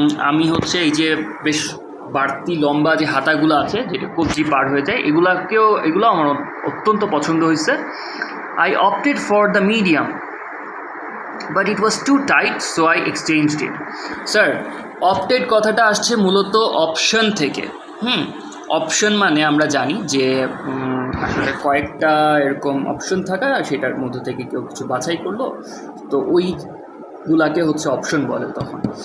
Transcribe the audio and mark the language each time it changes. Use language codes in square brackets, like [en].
[bn] আমি হচ্ছে এই যে বেশ বাড়তি লম্বা যে হাতাগুলো আছে যেটা কবজি পার হয়ে যায়, এগুলো আমার অত্যন্ত পছন্দ হয়েছে। [en] I opted for the medium, but it was too tight, so I exchanged it. [bn] Sir, opted কথাটা আসছে মূলত অপশন থেকে। অপশন মানে আমরা জানি যে আসলে কয়েকটা এরকম অপশন থাকা, সেটার মধ্যে থেকে কেউ কিছু বাছাই করলো, তো ওইগুলাকে হচ্ছে অপশন বলে তখন।